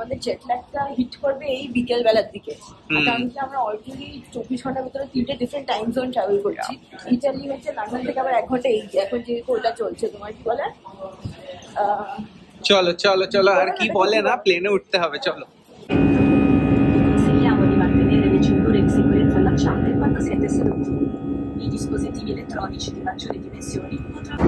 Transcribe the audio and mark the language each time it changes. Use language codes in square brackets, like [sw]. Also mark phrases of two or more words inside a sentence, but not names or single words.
[bn] আমাদের জেট ল্যাগটা হিট করবে এই বিকেল বেলার দিকে, কারণ কি আমরা অলরেডি 24 ঘন্টার ভিতরে 3টে [en] different time zone travel [bn] করছি। ইটালি হচ্ছে লন্ডন থেকে আবার 1 ঘন্টা এই এখন যেহেতু ওটা চলছে, তোমার কি বলে। চলো চলো চলো, আর কি বলে না, প্লেনে উঠতে হবে। চলো। [it] Consigliamo di mantenere le cinture di sicurezza allacciate quando siete seduti. I dispositivi elettronici di maggiori dimensioni potranno...